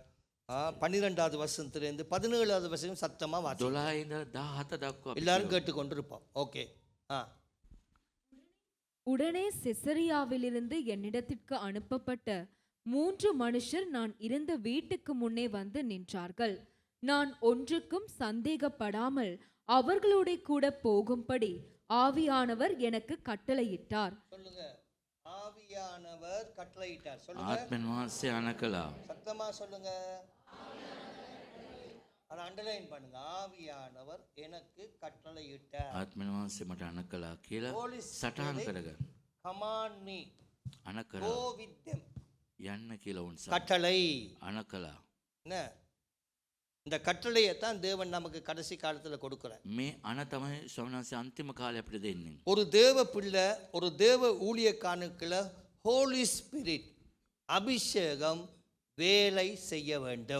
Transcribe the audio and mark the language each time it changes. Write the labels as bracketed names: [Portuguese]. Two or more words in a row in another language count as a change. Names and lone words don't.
[Tamil] 12வது வசனத்திலிருந்து 17வது வசனம் சத்தமா வாசி. [Sinhala] 12 ඉඳලා 17 දක්වා අපි [Tamil] எல்லாரும் கேட்டுக்கொண்டிருப்போம். ஓகே. உடனே செசரியாவிலிருந்து என்னிடத்திற்கு அனுப்பப்பட்ட 3 மனுஷர் நான் இருந்த வீட்டுக்கு முன்னே வந்து நின்றார்கள். நான் ஒன்றுக்கும் சந்தேகப்படாமல் அவர்களோட கூட போகும்படி ஆவியானவர் எனக்கு கட்டளையிட்டார். சொல்லுங்க. ஆவியானவர் கட்டளையிட்டார். சொல்லுங்க. [Sinhala] ආත්මෙන් වහන්සේ අණ කළා. [Tamil] சத்தமா சொல்லுங்க. அதை அண்டர்லைன் பண்ணுங்க. ஆவியானவர் எனக்கு கட்டளையிட்டார். [Sinhala] ආත්මෙන් වහන්සේ මට අණ කළා කියලා [English] Holy [Sinhala] සටහන් [English] Spirit [Sinhala] කරගන්න. [English] command me [Sinhala] අණ [English] go [Sinhala] කරා [English] with them. [Sinhala] යන්න කියලා උන්ස. [Tamil] கட்டளை. [Sinhala] අණ කළා. [Tamil] என்ன இந்த கட்டளையை தான் தேவன் நமக்கு கடைசி காலத்துல கொடுக்கிறார். [Sinhala] මේ අණ තමයි ස්වාමීන් වහන්සේ අන්තිම කාලේ අපිට දෙන්නේ. [Tamil] ஒரு தேவ பிள்ளை ஒரு தேவ ஊழியக்காரனுக்குள்ள [English] Holy Spirit [Tamil] அபிஷேகம் வேலை செய்ய வேண்டும்.